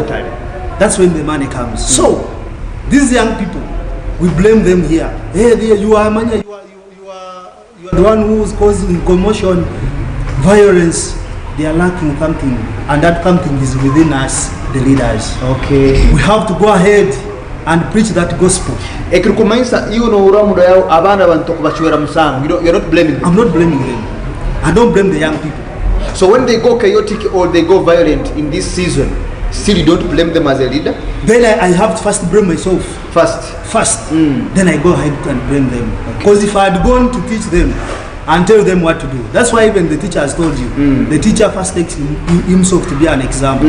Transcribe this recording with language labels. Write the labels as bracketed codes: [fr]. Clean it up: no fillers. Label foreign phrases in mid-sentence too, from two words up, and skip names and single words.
[en] That's when the money comes. So these young people, we blame them here. Hey, you are Manya, you are the one who is causing commotion, violence. They are lacking something, and that something is within us, the leaders. Okay. We have to go ahead and preach that gospel. [nyn] Ekirikumanyisa iyo no uramudo yao abana bantu kubachwera musango. [en] You're not blaming them. I'm not blaming them. I don't blame the young people. So when they go chaotic or they go violent in this season, still you don't blame them as a leader? Then I have to first blame myself. First. Then I go ahead and blame them. Because if I had gone to teach them and tell them what to do, that's why even the teacher has told you, the teacher first takes himself to be an example.